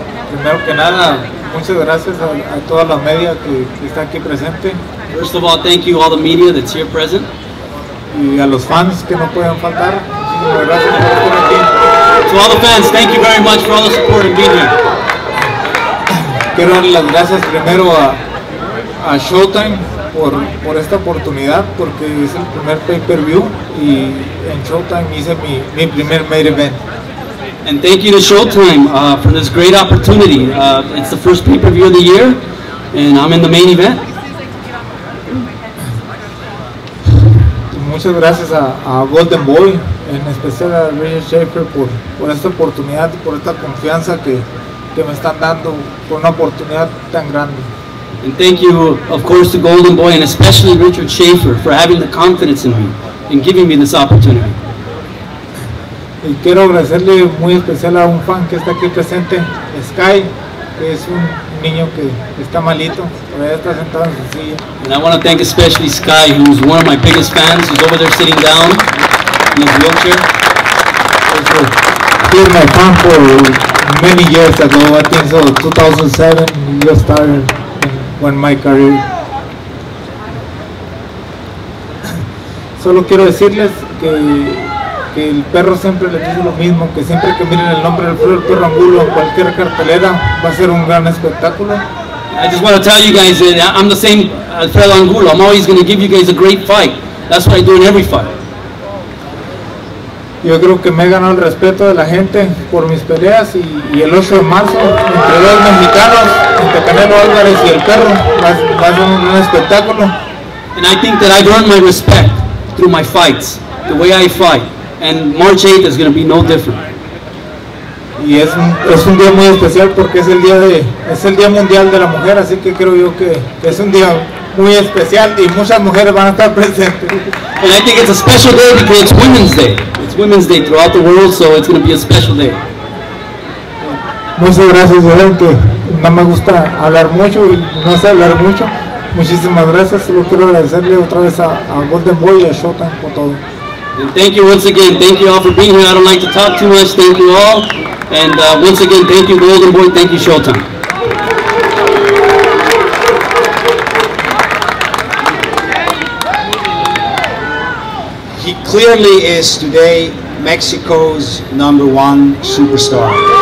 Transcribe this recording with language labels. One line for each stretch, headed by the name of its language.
Spanish: Primero que nada, muchas gracias a toda la media que está aquí presente.
English: First of all, thank you all the media that's here present.
Spanish: Y a los fans que no pueden faltar. Muchísimas gracias por estar aquí.
English: To all the fans, thank you very much for all the support and being here.
Spanish: Quiero dar las gracias primero a Showtime por esta oportunidad, porque es el primer pay-per-view y en Showtime hice mi primer main event.
English: And thank you to Showtime for this great opportunity. It's the first pay-per-view of the year, and I'm in the main event.
Spanish: Muchas gracias a Golden Boy, en especial a Richard Schaefer por esta oportunidad y por esta confianza que me están dando por una oportunidad tan grande.
English: And thank you, of course, to Golden Boy and especially Richard Schaefer for having the confidence in me and giving me this opportunity.
Spanish: Y quiero agradecerle muy especial a un fan que está aquí presente, Sky, que es un niño que está malito, todavía está sentado en su silla.
English: And I want to thank especially Sky, who's one of my biggest fans, who's over there sitting down in his wheelchair. He was my fan for many years ago. I think so 2007 he just started when my career.
Spanish: Solo quiero decirles que el perro siempre les dice lo mismo, que siempre que miren el nombre del perro Angulo en cualquier cartelera va a ser un gran espectáculo.
English: I just want to tell you guys that I'm the same Alfredo Angulo. I'm always going to give you guys a great fight. That's what I do in every fight.
Spanish: Yo creo que me he ganado el respeto de la gente por mis peleas y el 8 de marzo entre dos mexicanos, entre Canelo Álvarez y el perro, va a ser un gran espectáculo.
English: And I think that I've earned my respect through my fights, the way I fight. And March 8th is going to be no different.
Spanish: Y es un día muy especial porque es el día mundial de la mujer, así que creo yo que es un día muy especial y muchas mujeres van a estar presentes.
English: And I think it's a special day because it's Women's Day. It's Women's Day throughout the world, so it's going to be a special day.
Spanish: Muchas gracias, saben que no me gusta hablar mucho y no sé hablar mucho. Muchísimas gracias, solo quiero agradecerle otra vez a Golden Boy y a Showtime por todo.
English: And thank you once again. Thank you all for being here. I don't like to talk too much. Thank you all. And once again, thank you, Golden Boy. Thank you, Showtime. He clearly is today Mexico's #1 superstar.